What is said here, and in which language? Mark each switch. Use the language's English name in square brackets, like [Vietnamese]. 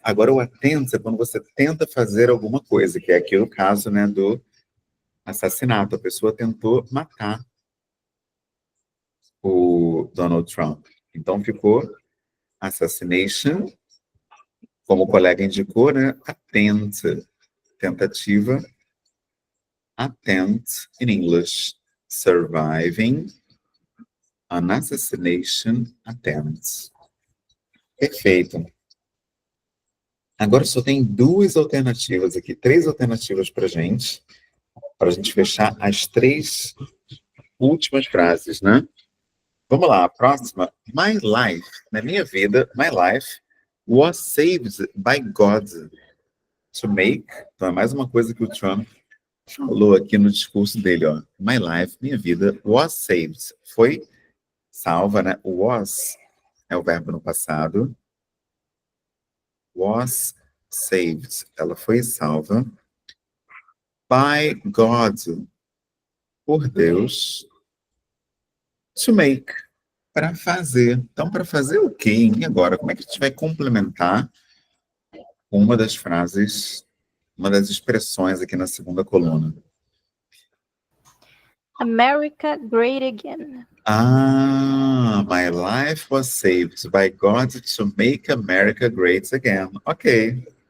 [Portuguese] Agora, o attempt é quando você tenta fazer alguma coisa, que é aqui o caso, né, do assassinato. A pessoa tentou matar o Donald Trump. Então, ficou assassination, como o colega indicou, né? Attempt, tentativa. [English] Attempt, in English, surviving an assassination attempt. [Portuguese] Perfeito. Agora só tem 2 alternativas aqui, 3 alternativas para a gente fechar as 3 últimas frases, né? Vamos lá, a próxima. [English] My life, [Portuguese] na minha vida, [English] my life was saved by God to make. [Portuguese] Então é mais uma coisa que o Trump falou aqui no discurso dele, ó. [English] My life, [Portuguese] minha vida, [English] was saved. [Portuguese] Foi salva, né? Was é o verbo no passado. [English] Was saved. [Portuguese] Ela foi salva [English] by God, [Portuguese] por Deus, [English] to make, [Portuguese] para fazer. Então, para fazer o quê? E agora, como é que a gente vai complementar uma das frases, uma das expressões aqui na segunda coluna? [English] America Great Again. Ah, my life was saved by God to make America great again. Ok.